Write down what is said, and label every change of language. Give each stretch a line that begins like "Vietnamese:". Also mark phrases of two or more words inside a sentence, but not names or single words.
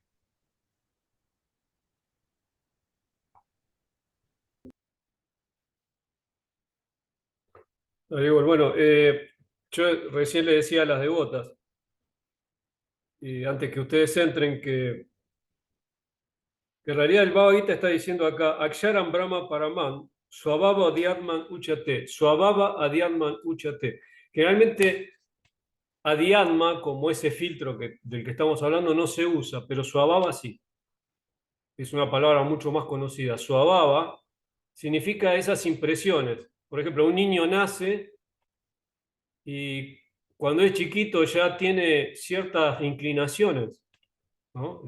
Spanish: Digo, bueno, yo recién le decía a las devotas, y antes que ustedes entren, que en realidad el Bhagavad Gita está diciendo acá,
Sanskrit: अक्षरं ब्रह्म परमं स्वभावो अध्यात्मम् उच्यते स्वभावो अध्यात्मम् उच्यते.
Spanish: Generalmente Adhyatma, como ese filtro del que estamos hablando, no se usa, pero Swabhava sí. Es una palabra mucho más conocida. Swabhava significa esas impresiones. Por ejemplo, un niño nace y cuando es chiquito ya tiene ciertas inclinaciones, ¿no?